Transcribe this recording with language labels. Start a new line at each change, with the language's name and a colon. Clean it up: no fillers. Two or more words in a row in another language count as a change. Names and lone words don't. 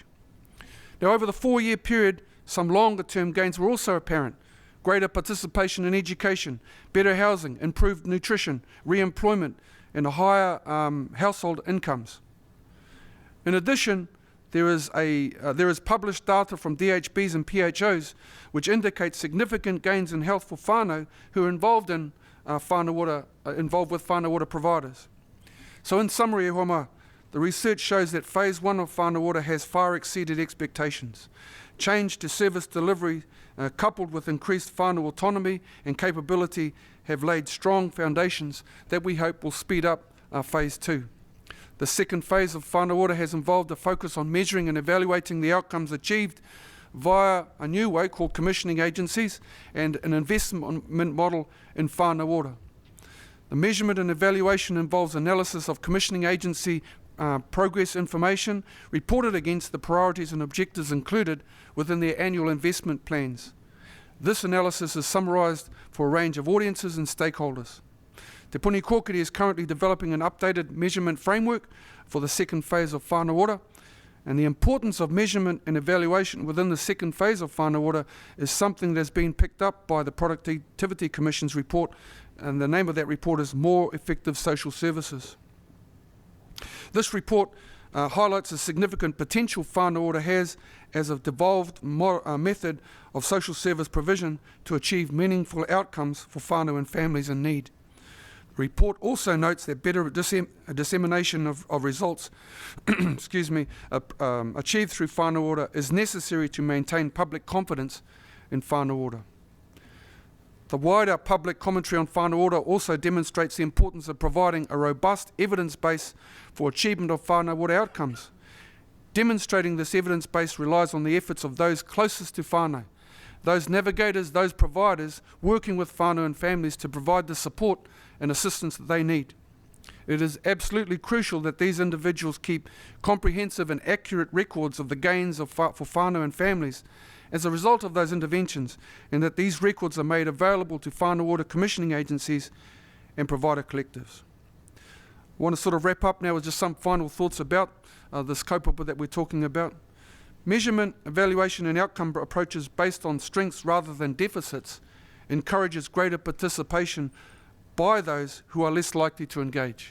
English: Now, over the 4-year period, some longer-term gains were also apparent: greater participation in education, better housing, improved nutrition, re-employment, and higher household incomes. In addition, there is published data from DHBs and PHOs which indicate significant gains in health for whānau who are involved with Whanau Ora providers. So in summary,
Māori: e hoa,
English: the research shows that Phase 1 of Whanau Ora has far exceeded expectations. Change to service delivery coupled with increased whānau autonomy and capability, have laid strong foundations that we hope will speed up phase 2. The second phase of whānau ora has involved a focus on measuring and evaluating the outcomes achieved via a new way called commissioning agencies and an investment model in whānau ora. The measurement and evaluation involves analysis of commissioning agency progress information reported against the priorities and objectives included within their annual investment plans. This analysis is summarised for a range of audiences and stakeholders. Te Puni Kōkiri is currently developing an updated measurement framework for the second phase of whānau ora, and the importance of measurement and evaluation within the second phase of whānau ora is something that's been picked up by the Productivity Commission's report, and the name of that report is More Effective Social Services. This report highlights the significant potential whānau ora has as a devolved method of social service provision to achieve meaningful outcomes for whānau and families in need. The report also notes that better dissemination of results excuse me, achieved through whānau ora is necessary to maintain public confidence in whānau ora. The wider public commentary on whānau ora also demonstrates the importance of providing a robust evidence base for achievement of whānau ora outcomes. Demonstrating this evidence base relies on the efforts of those closest to whānau, those navigators, those providers working with whānau and families to provide the support and assistance that they need. It is absolutely crucial that these individuals keep comprehensive and accurate records of the gains for whānau and families as a result of those interventions, and that these records are made available to whānau ora commissioning agencies and provider collectives. I want to sort of wrap up now with just some final thoughts about this kaupapa that we're talking about. Measurement, evaluation and outcome approaches based on strengths rather than deficits encourages greater participation by those who are less likely to engage.